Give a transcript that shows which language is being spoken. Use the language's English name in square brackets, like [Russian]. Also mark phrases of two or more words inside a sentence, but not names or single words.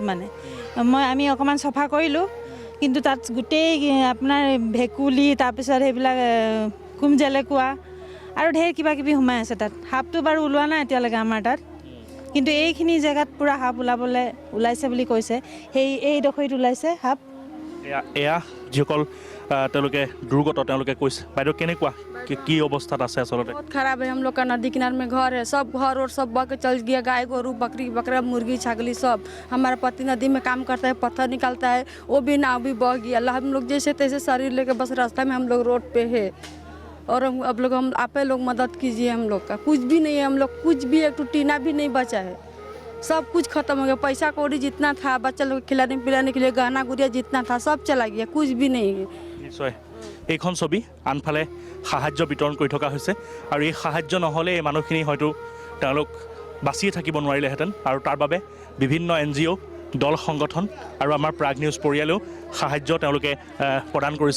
[Assamese] মানে আমি অকণমান চফা কৰিলোঁ, কিন্তু তাত গোটেই আপোনাৰ ভেকুলী, তাৰপিছত সেইবিলাক কুমজেলেকুৱা আৰু ঢেৰ কিবা কিবি সোমাই আছে তাত। সাপটো বাৰু ওলোৱা নাই এতিয়ালৈকে আমাৰ তাত, কিন্তু এইখিনি জেগাত পূৰা সাপ ওলাইছে বুলি কৈছে। এইডোখৰত ওলাইছে সাপ। এয়া যিসকল তেওঁলোকে দুৰ্গত তেওঁলোকে কৈছে। বাইদেউ কেনেকুৱা কি অৱস্থাত আছে আচলতে? [Hindi] बहुत खराब है। हम लोग का नदी किनारे में घर है, सब घर और सब बह के चल गया, गाय गोरू बकरी बकरा मुर्गी छागली सब। हमारा पति नदी में काम करता है, पत्थर निकालता है, वो भी नाव भी बह गया। हम लोग जैसे तैसे शरीर लेके बस रास्ता में हम लोग रोड पे है। और हम आप लोग मदद कीजिए हम लोग का। कुछ भी नहीं है, हम लोग कुछ भी एक टीना भी नहीं बचा है, सब कुछ खत्म हो गया। पैसा कौड़ी जितना था बच्चा लोग खिलाने पिलाने के लिए, गहना गुड़िया जितना था सब चला गया, कुछ भी नहीं है। [Assamese] নিশ্চয় এইখন ছবি আনফালে সাহায্য বিতৰণ কৰি থকা হৈছে আৰু এই সাহায্য নহ'লে এই মানুহখিনি হয়তো তেওঁলোক বাচিয়ে থাকিব নোৱাৰিলেহেঁতেন। আৰু তাৰ বাবে বিভিন্ন NGO দল সংগঠন আৰু আমাৰ প্ৰাগ নিউজ পৰিয়ালেও সাহায্য তেওঁলোকে প্ৰদান কৰিছে।